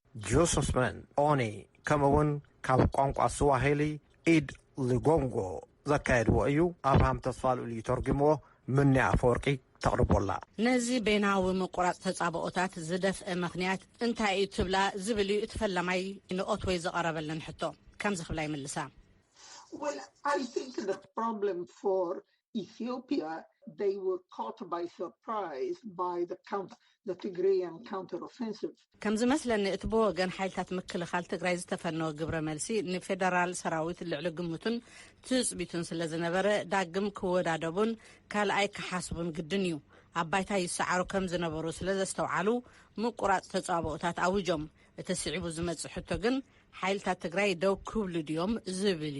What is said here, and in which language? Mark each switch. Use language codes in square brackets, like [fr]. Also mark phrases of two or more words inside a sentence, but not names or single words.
[ti] ጆሰፍመን ኦኒ ከምኡውን ካብ ቋንቋ ስዋሂሊ ኢድ ሊጎንጎ ዘካየድዎ እዩ። ኣብርሃም ተስፋልኡሉ ተርጉምዎ ምንያ ኣፈወርቂ ተቕርቦላ። ነዚ ቤናዊ ምቁራጽ ተጻብኦታት ዝደፍአ ምኽንያት እንታይ እዩ ትብላ ዝብል እዩ እትፈላማይ ንኦትዌይ ዘቐረበለን ሕቶ ከምዚ ክብላ ይምልሳ። [en] Well, I think the problem for Ethiopia, they were caught by surprise by the Tigrayan counteroffensive. [ti] ከምዚ መስለኒ እቲ ብወገን ሓይልታት ምክልኻል ትግራይ ዝተፈነወ ግብረ መልሲ ንፌደራል ሰራዊት ልዕሊ ግምቱን ትፅቢቱን ስለ ዝነበረ ዳግም ክወዳደቡን ካልኣይ ክሓስቡን ግድን እዩ። ኣብ ባይታ ይሰዓሩ ከም ዝነበሩ ስለ ዘስተውዓሉ ምቁራጽ ተጻብኦታት ኣውጆም። እቲ ስዒቡ ዝመጽእ ሕቶ ግን ሓይልታት ትግራይ ደው ክብሉ ድዮም ዝብል